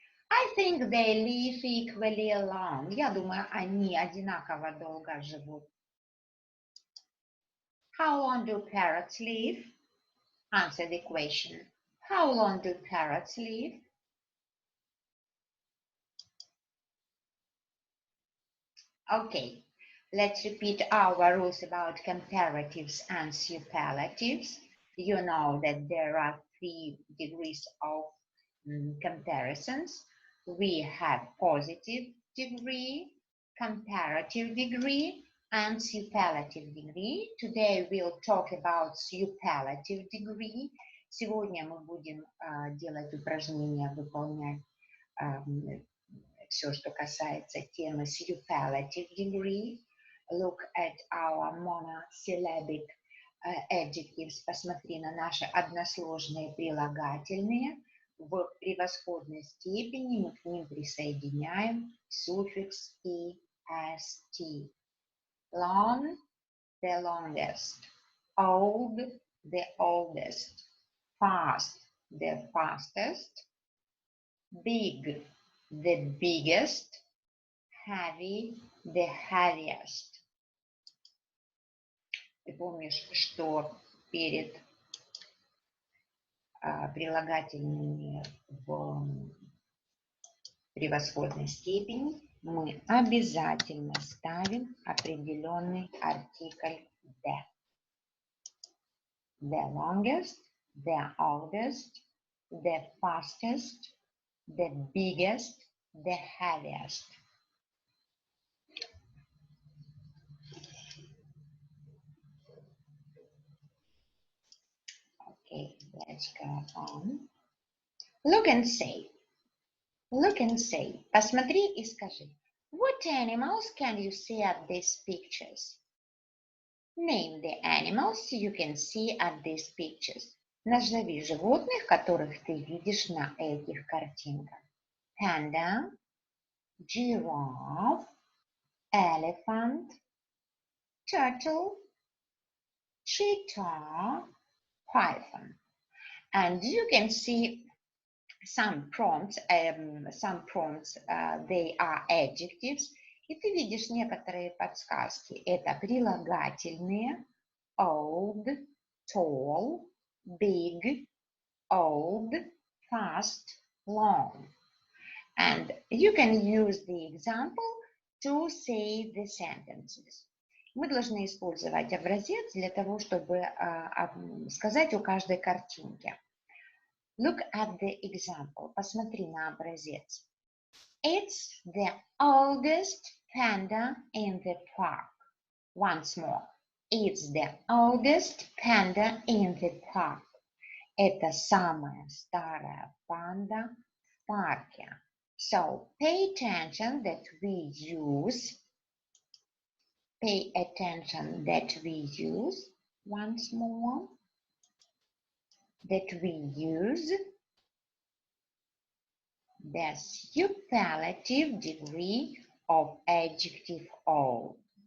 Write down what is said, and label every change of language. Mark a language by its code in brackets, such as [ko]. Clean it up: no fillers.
[en] I think they live equally long. [ru] Я думаю, они одинаково долго живут. [en] How long do parrots live? Answer the question. How long do parrots live? Okay, let's repeat our rules about comparatives and superlatives. You know that there are 3 degrees of comparisons. We have positive degree, comparative degree, and superlative degree. Today we'll talk about superlative degree. [ru] Сегодня мы будем делать упражнения, выполнять все, что касается темы superlative degree. [en] Look at our monosyllabic adjectives. [ru] Посмотри на наши односложные прилагательные. В превосходной степени мы к ним присоединяем суффикс est. [en] Long, the longest. Old, the oldest. Fast, the fastest. Big, the biggest. Heavy, the heaviest. [ru] Ты помнишь, что перед прилагательными в превосходной степени мы обязательно ставим определенный артикль the. [en] The longest, the oldest, the fastest, the biggest, the heaviest. Okay, let's go on. Look and say. Look and say. [ru] Посмотри и скажи. [en] What animals can you see at these pictures? Name the animals you can see at these pictures. [ru] Назови животных, которых ты видишь на этих картинках. [en] Panda, giraffe, elephant, turtle, cheetah, python. And you can see some prompts, they are adjectives. [ru] И ты видишь некоторые подсказки. Это прилагательные [en] old, tall, big, old, fast, long. And you can use the example to say the sentences. [ru] Мы должны использовать образец для того, чтобы сказать о каждой картинке. [en] Look at the example. [ru] Посмотри на образец. [en] It's the oldest panda in the park. Once more. It's the oldest panda in the park. [ru] Это самая старая панда в парке. [en] So pay attention that we use. Pay attention that we use. Once more. That we use the superlative degree of adjective old.